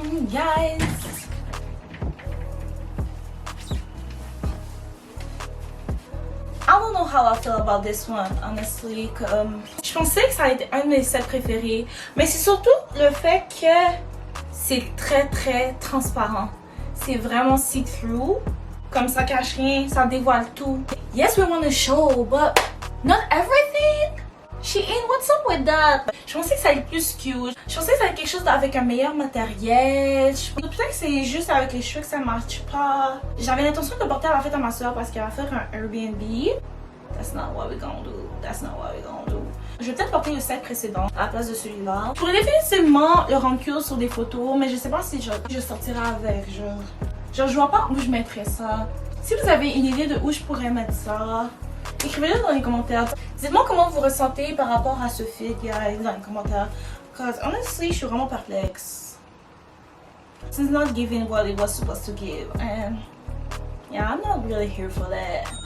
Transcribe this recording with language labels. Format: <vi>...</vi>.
<en>Guys. I don't know how I feel about this one, honestly.</en> <fr>Je pensais que ça allait être un de mes sets préférés, mais c'est surtout le fait que c'est très transparent. C'est vraiment see-through, comme ça cache rien, ça dévoile tout.</fr> <en>Yes, we want to show, but not everything. Shein, what's up with that?</en> <fr>Je pensais que ça allait être plus cute. Je pensais que ça allait être quelque chose avec un meilleur matériel. Peut-être que c'est juste avec les cheveux que ça marche pas. J'avais l'intention de le porter à la fête à ma soeur parce qu'elle va faire un Airbnb.</fr> <en>That's not what we're gonna do. That's not what we're gonna do.</en> <fr>Je vais peut-être porter le set précédent à la place de celui-là. Je pourrais définitivement le rendre cute sur des photos, mais je sais pas si je sortirai avec. Genre, je vois pas où je mettrais ça. Si vous avez une idée de où je pourrais mettre ça, écrivez-le dans les commentaires. Dites-moi comment vous ressentez par rapport à ce fit, guys, dans les commentaires.</fr> <en>Cause honestly,</en> <fr>je suis vraiment perplexe.</fr> <en>It's not giving what it was supposed to give, and yeah, I'm not really here for that.</en>